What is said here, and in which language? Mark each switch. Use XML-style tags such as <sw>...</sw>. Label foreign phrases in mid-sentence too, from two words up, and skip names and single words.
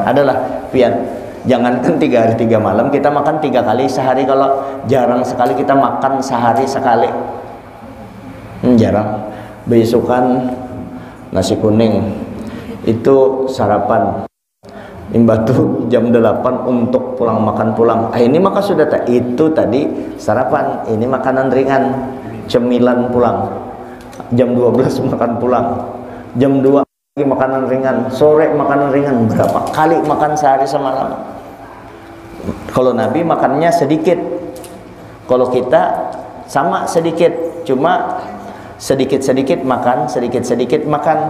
<bjn>Adalah pian, jangankan 3 hari 3 malam, kita makan 3 kali sehari. Kalau jarang sekali kita makan sehari sekali, jarang. Besukan nasi kuning itu sarapan, imbah tuh jam 8 untuk pulang makan pulang. Ini maka sudah itu tadi sarapan, ini makanan ringan, cemilan pulang. Jam 12 makan pulang, jam 2 lagi makanan ringan, sore makanan ringan. Berapa kali makan sehari semalam? Kalau Nabi makannya sedikit, kalau kita sama sedikit, cuma sedikit-sedikit makan, sedikit-sedikit makan.</bjn>